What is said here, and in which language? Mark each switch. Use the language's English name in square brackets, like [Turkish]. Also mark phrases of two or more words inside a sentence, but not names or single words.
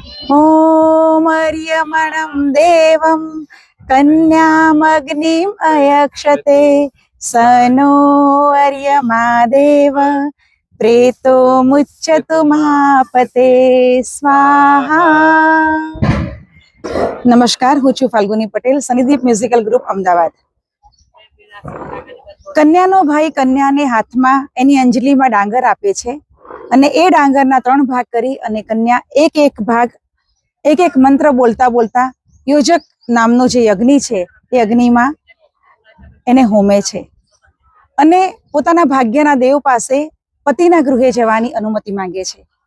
[Sanskrit] ओम अर्यमणं देवं कन्यामग्निम् अयक्षते सनो अर्यमा देव प्रेतो मुच्यतु महापते स्वाहा। [Gujarati] नमस्कार, હું છું ફાલ્ગુની પટેલ, સનીદીપ મ્યુઝિકલ ગ્રુપ અમદાવાદ। કન્યાનો ભાઈ કન્યાને હાથમાં એની અંજલિમાં ડાંગર આપે છે અને એ ડાંગરના 3 ભાગ કરી અને કન્યા એક એક મંત્ર બોલતા બોલતા યોજક નામનો જે અગ્નિ છે એ અગ્નિમાં એને હોમે છે અને પોતાના ભાગ્યના દેવ પાસે પતિના ગૃહે જવાની અનુમતિ માંગે છે।